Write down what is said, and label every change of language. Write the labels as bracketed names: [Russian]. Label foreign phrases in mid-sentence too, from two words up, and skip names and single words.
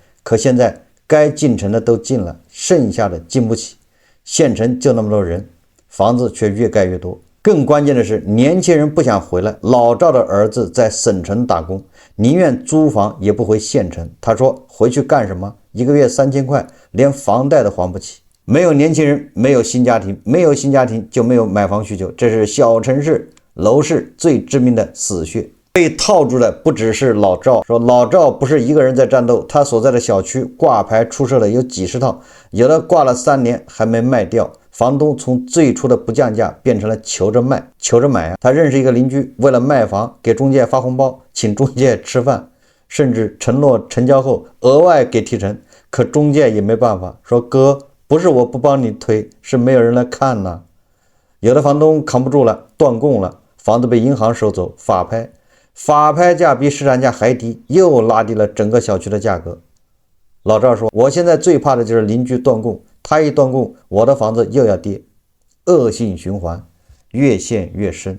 [Chinese] 可現在該進城的都進了，剩下的進不起，縣城就那麼多人，房子卻越蓋越多， 更關鍵的是，年輕人不想回來。老趙的兒子在省城打工，寧願租房也不回縣城。他說回去幹什麼？一個月3000塊，連房貸都還不起。沒有年輕人，沒有新家庭，沒有新家庭就沒有買房需求，這是小城市樓市最致命的死穴。被套住的不只是老趙，說老趙不是一個人在戰鬥，他所在的小區掛牌出售的有幾十套，有的掛了3年還沒賣掉。房東從最初的不降價變成了求着賣求着買。他認識一個鄰居，為了賣房給中介發紅包，請中介吃飯，甚至承諾成交後額外給提成，可中介也沒辦法，說哥，不是我不幫你推，是沒有人來看呢。有的房東扛不住了，斷供了，房子被銀行收走，法拍，法拍價比市场價還低，又拉低了整個小區的價格。老趙說，我現在最怕的就是鄰居斷供，他一斷供，我的房子又要跌，惡性循環，越陷越深。